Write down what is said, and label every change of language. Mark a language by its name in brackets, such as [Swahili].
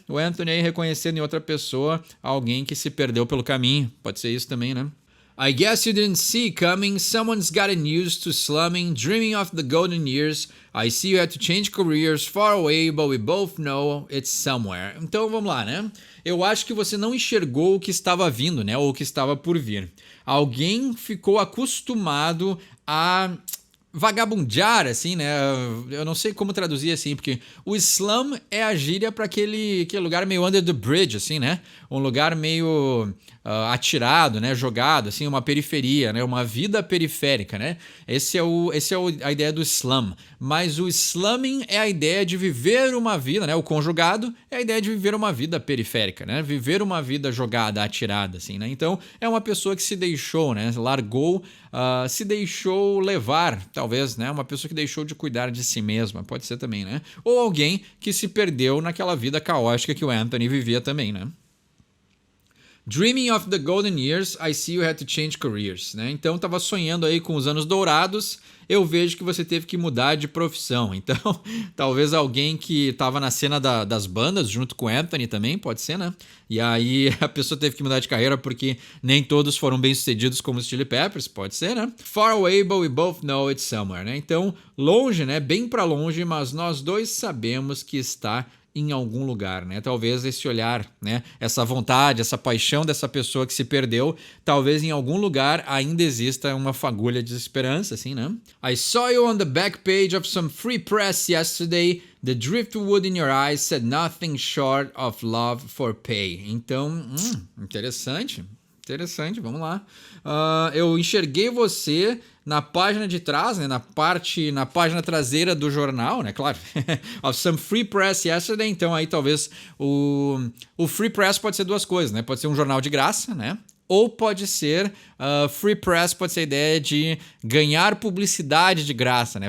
[Portuguese] O Anthony aí reconhecendo em outra pessoa alguém que se perdeu pelo caminho. Pode ser isso também, né? [English] I guess you didn't see coming. Someone's gotten used to slumming, dreaming of the golden years. I see you had to change careers far away, but we both know it's somewhere. [Portuguese] Então vamos lá, né? Eu acho que você não enxergou o que estava vindo, né? Ou o que estava por vir. Alguém ficou acostumado a vagabundear, assim, né? Eu não sei como traduzir assim, porque o slum é a gíria para aquele lugar meio [English] under the bridge, [Portuguese] assim, né? Um lugar meio atirado, né? Jogado, assim, uma periferia, né? Uma vida periférica, né? A ideia do slum. Mas o slumming é a ideia de viver uma vida, né? O conjugado é a ideia de viver uma vida periférica, né? Viver uma vida jogada, atirada, assim, né? Então, é uma pessoa que se deixou, né? Largou, se deixou levar, talvez, né? Uma pessoa que deixou de cuidar de si mesma, pode ser também, né? Ou alguém que se perdeu naquela vida caótica que o Anthony vivia também, né? [English] Dreaming of the golden years, I see you had to change careers, né? [Portuguese] Então, tava sonhando aí com os anos dourados, eu vejo que você teve que mudar de profissão. Então, talvez alguém que tava na cena das bandas, junto com Anthony também, pode ser, né? E aí a pessoa teve que mudar de carreira porque nem todos foram bem-sucedidos como os Chili Peppers, pode ser, né? [English] Far away, but we both know it's somewhere, né? [Portuguese] Então, longe, né? Bem pra longe, mas nós dois sabemos que está em algum lugar, né? Talvez esse olhar, né? Essa vontade, essa paixão dessa pessoa que se perdeu, talvez em algum lugar ainda exista uma fagulha de esperança, assim, né? [English] I saw you on the back page of some free press yesterday. The driftwood in your eyes said nothing short of love for pay. [Portuguese] Então, interessante. Interessante, vamos lá. Eu enxerguei você na página de trás, né, na página traseira do jornal, né, claro, [English] of some free press yesterday. [Portuguese] Então aí talvez o [English] free press [Portuguese] pode ser duas coisas, né? Pode ser um jornal de graça, né? Ou pode ser [English] free press, [Portuguese] pode ser a ideia de ganhar publicidade de graça, né?